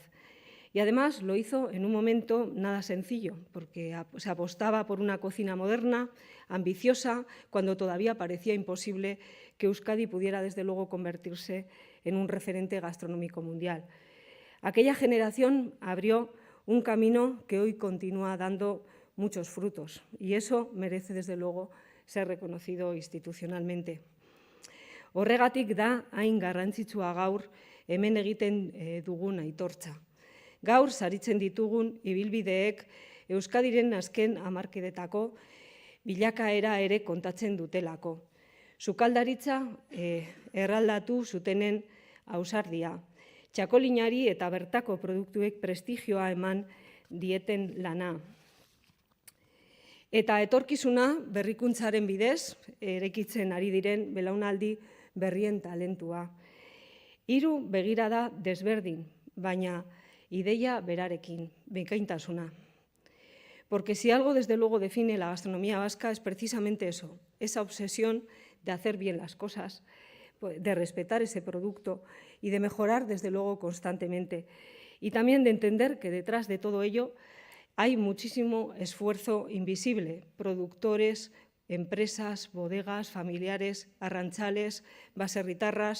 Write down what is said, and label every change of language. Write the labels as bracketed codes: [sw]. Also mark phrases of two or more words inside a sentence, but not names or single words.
[es] Y además lo hizo en un momento nada sencillo, porque se apostaba por una cocina moderna, ambiciosa, cuando todavía parecía imposible que Euskadi pudiera, desde luego, convertirse en un referente gastronómico mundial. Aquella generación abrió un camino que hoy continúa dando muchos frutos, y eso merece, desde luego, ser reconocido institucionalmente. [eu] Horregatik da hain garrantzitsua gaur hemen egiten dugun aitortza. Gaur saritzen ditugun ibilbideek Euskadiren azken hamarkadetako bilakaera ere kontatzen dutelako. Sukaldaritza erraldatu zutenen ausardia, txakolinari eta bertako produktuek prestigioa eman dieten lana. Eta etorkizuna berrikuntzaren bidez eraikitzen ari diren belaunaldi berrien talentua. 3 begirada desberdin, baina ideia berarekin, bikaintasuna. [es] Porque si algo, desde luego, define la gastronomía vasca es precisamente eso, esa obsesión de hacer bien las cosas, de respetar ese producto y de mejorar, desde luego, constantemente. Y también de entender que detrás de todo ello hay muchísimo esfuerzo invisible, productores, empresas, bodegas, familiares, [eu] arrantzales, baserritarras.